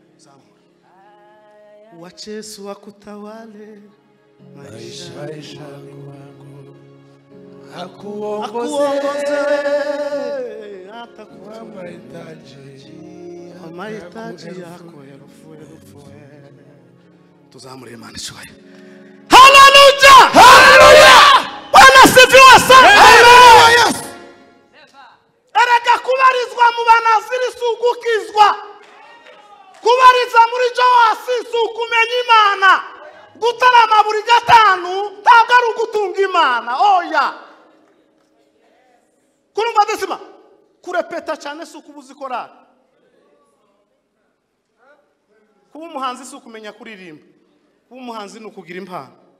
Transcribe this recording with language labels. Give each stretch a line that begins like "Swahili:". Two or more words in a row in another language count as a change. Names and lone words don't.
Swahili: Wacha Yesu akutawale maishani mwako, akuongoze hata kwa mahitaji yako elfu.
Kinyarwanda: Tuzamure Imana ishwaye.
Swahili: Haleluya, haleluya. Bwana asifiwe sana. Haleluya.
Kinyarwanda: Erega kubarizwa mu banaziri sugukizwa, kubariza muri Joasi sukumenya Imana, gutarama buri gatanu ntabwo ari ugutunga Imana. Oya, kurumva desima kurepeta cyane sukubuzi korari, kuba umuhanzi sukumenya kuririmba, kuba umuhanzi nukugira impano.